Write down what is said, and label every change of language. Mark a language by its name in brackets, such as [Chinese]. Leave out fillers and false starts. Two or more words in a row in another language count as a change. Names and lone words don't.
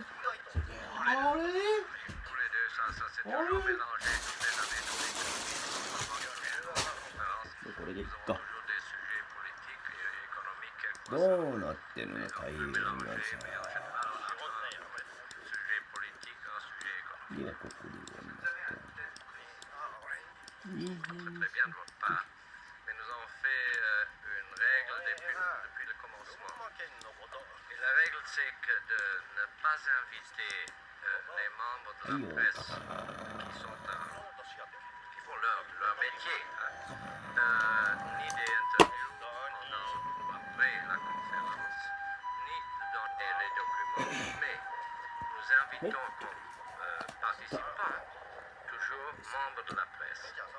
[Japanese] あれ？これでいっか。どうなってんの太平洋沿岸地帯。いや、ここでやりますと。 [French] Mais nous avons fait une règle depuis le commencement. Et la règle, c'est que de ne pas inviter les membres de la presse qui font leur métier, ni des interviews pendant ou après la conférence, ni de donner les documents, mais nous invitons comme participants toujours membres de la presse.